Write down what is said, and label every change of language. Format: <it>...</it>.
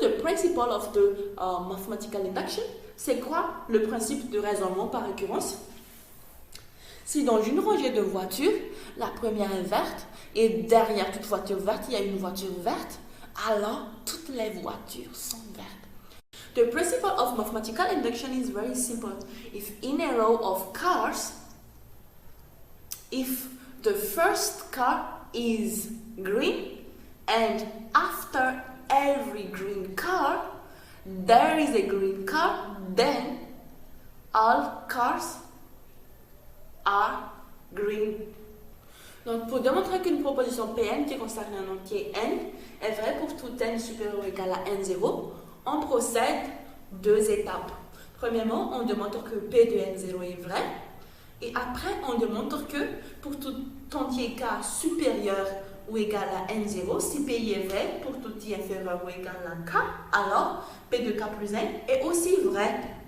<en>principle of the mathematical induction,</en> <fr>c'est quoi le principe de raisonnement par récurrence? Si dans une rangée de voitures, la première est verte et derrière toute voiture verte, il y a une voiture verte, alors toutes les voitures sont vertes.</fr> <en>The principle of mathematical induction is very simple. If in a row of cars, if the first car is green and after every green car there is a green car, then all cars are green.</en> <fr>Donc pour démontrer qu'une proposition Pn qui concerne un entier n est vraie pour tout n supérieur ou égal à n0, on procède deux étapes. Premièrement, on démontre que P de n0 est vrai. Et après, on démontre que pour tout entier k supérieur ou égal à n0, si Pi est vrai pour tout i inférieur ou égal à k, alors P de k plus n est aussi vrai.</fr>